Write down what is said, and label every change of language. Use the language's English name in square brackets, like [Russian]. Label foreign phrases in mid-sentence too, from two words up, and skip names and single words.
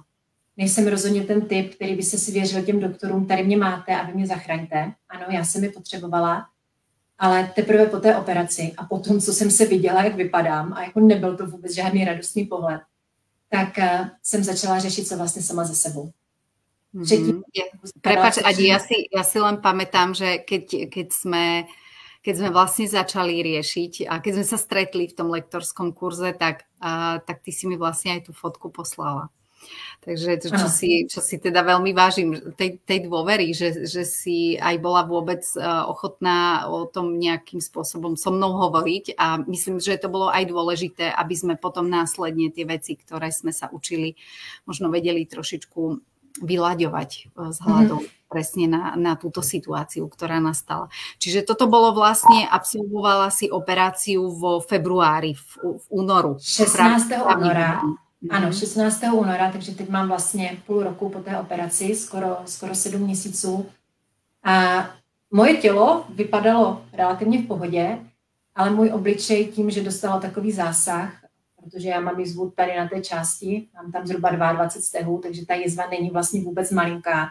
[Czech] Nejsem rozhodně ten typ, který by se svěřil těm doktorům, tady mě máte a vy mě zachraňte. Ano, já jsem je potřebovala, ale teprve po té operaci a potom, co jsem se viděla, jak vypadám, a jako nebyl to vůbec žádný radostný pohled, tak jsem začala řešit se vlastně sama ze sebou. [Slovak] Prepáč, Adi, ja si len pamätám, že keď sme vlastne začali riešiť a keď sme sa stretli v tom lektorskom kurze, tak ty si mi vlastne aj tú fotku poslala. Takže čo si teda veľmi vážim, tej dôvery, že si aj bola vôbec ochotná o tom nejakým spôsobom so mnou hovoriť a myslím, že to bolo aj dôležité, aby sme potom následne tie veci, ktoré sme sa učili, možno vedeli trošičku vyľaďovať vzhľadom presne na túto situáciu, ktorá nastala. Čiže toto bolo vlastne, absolvovala si operáciu vo februári, [Czech] v únoru. 16. února. Ano, 16. února, takže teď mám vlastně půl roku po té operaci, skoro 7 měsíců. A moje tělo vypadalo relativně v pohodě, ale můj obličej tím, že dostalo takový zásah, protože já mám jizvu tady na té části, mám tam zhruba 22 stehů, takže ta jizva není vlastně vůbec malinká.